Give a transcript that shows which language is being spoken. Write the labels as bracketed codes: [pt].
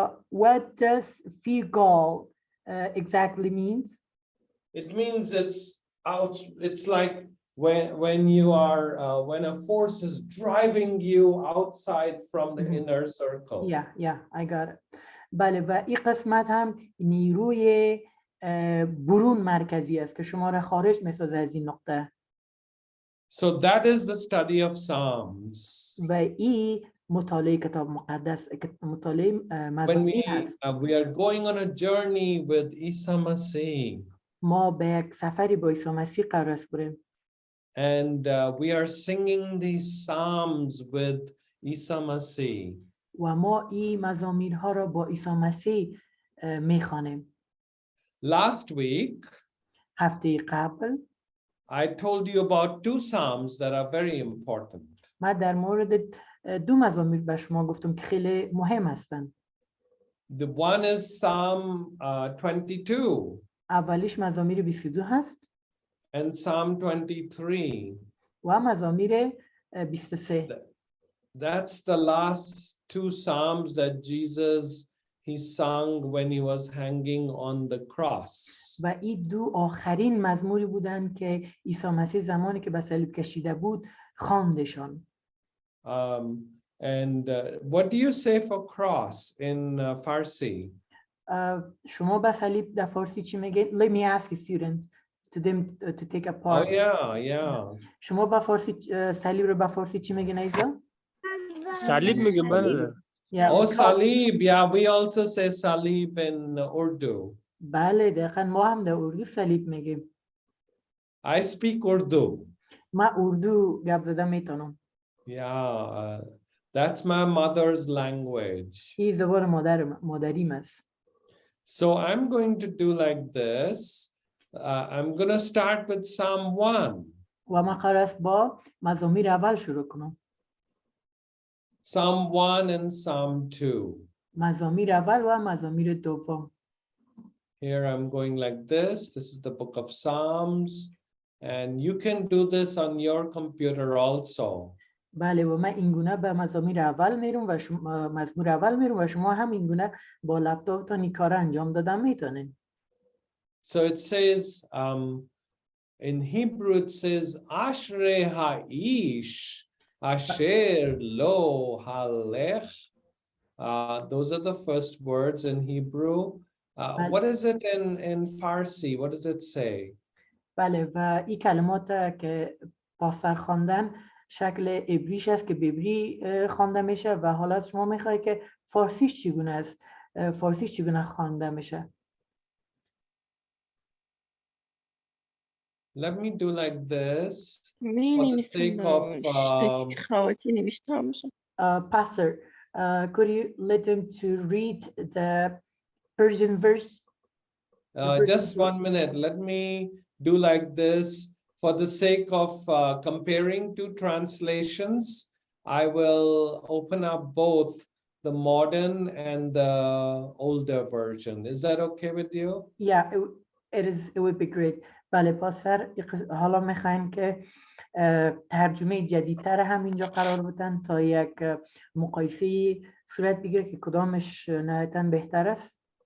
[en] What does fugal exactly means? It means it's out. It's like when you are when a force is driving you outside from the inner circle. Yeah, I got it. [fa] بله و این قسمت هم نیروی برون مرکزی است که شما را خارج می‌سازه از این نقطه. [en] So that is the study of Psalms. [fa] و این مطالعه کتاب مقدس، مطالعه مزامیر است. [en] We are going on a journey with Isa Masih. [fa] ما به یک سفری با عیسی مسیح قرار است بریم. [en] And we are singing these psalms with Isa Masih. [fa] و ما این مزامیرها را با عیسی مسیح میخوانیم. [en] Last week, [fa] هفته قبل [en] I told you about two psalms that are very important. [fa] من در مورد دو مزامیر به شما گفتم که خیلی مهم هستند. [en] The one is Psalm 22. [fa] اولیش مزامیر 22 هست. [en] And Psalm 23. [fa] و مزامیر 23. [en] That's the last two psalms that Jesus he sung when he was hanging on the cross. [fa] و این دو آخرین مزموری بودند که عیسی مسیح زمانی که به صلیب کشیده بود خواندشان. [en] And what do you say for cross in Farsi? [fa] شما به صلیب در فارسی چی میگید؟ [en] Let me ask a student to them to take a part. Oh yeah. [fa] شما به فارسی صلیب رو به فارسی چی میگین ایزا؟ صلیب میگه بله. [en] Oh, salib. Yeah, we also say salib in Urdu. [fa] بله دقیقاً ما هم در اردو صلیب میگیم. [en] I speak Urdu. [fa] من اردو گپ زدن میتونم. [en] Yeah, that's my mother's language. [fa] این زبان مادریم است. [en] So I'm going to do like this. I'm going to start with Psalm 1. [fa] و من قرار است با مزامیر اول شروع کنم. [en] Psalm 1 and Psalm 2. [fa] مزامیر اول و مزامیر دوم. [en] Here I'm going like this. This is the book of Psalms. And you can do this on your computer also. [fa] بله و من اینگونه به مزامیر اول میرم و مزمور اول میرم و شما هم اینگونه با لپتاپتون این کار انجام دادن میتونین. [en] So it says, in Hebrew it says, [he] Ashrei ha'ish asher lo halech. [en] Those are the first words in Hebrew. What is it in Farsi? What does it say? [fa] بله و این کلمات که پاسر خواندن شکل عبریش است که به عبری خوانده میشه و حالا شما میخواهید که فارسیش چگونه است؟ فارسیش چگونه خوانده میشه؟ [en] Let me do like this for the sake of Pastor, could you let them to read the Persian verse? Just 1 minute. Let me do like this. For the sake of comparing two translations, I will open up both the modern and the older version. Is that okay with you? Yeah, it would be great. [fa] بله پاسر حالا میخوایم که ترجمه جدیدتر هم اینجا قرار بدن تا یک مقایسه صورت بگیره که کدامش نهایتاً بهتر است.